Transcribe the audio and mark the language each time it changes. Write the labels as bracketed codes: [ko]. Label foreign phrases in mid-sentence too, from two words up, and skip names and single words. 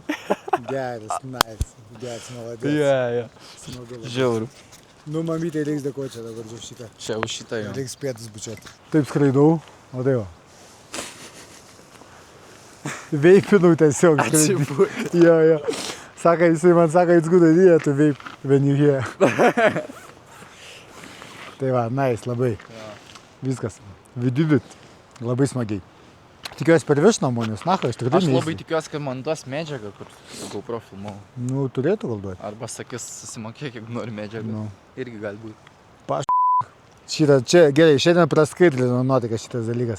[lt] Geras, nice. Geras, maladės. Jo. Žiauri. Nu, mamytė reiks dėkoti čia dabar už šitą. Čia už šitą jo. Reiks pėtis bučiuoti. Taip skraidau, o tai va. Veipinau tiesiog. Atsibūti. Jo. Saka, jisai man sako, [en] it's good idea to vape when you here. [lt] Tai va, nice, labai. Viskas. [en] We did it. [lt] Labai smagiai. Tikiuosi per virš namų, nes nacho, aš tikrai Aš neįsiu. labai tikiuosi, kad man duos medžiagą, kur GoPro filmau. Nu, turėtų gal duoti. Arba sakys, susimokėk, kiek nori medžiagą. Nu. Irgi gali būti. Šitą čia, gerai, šiandien praskaitlino nuotaiką šitas dalykas.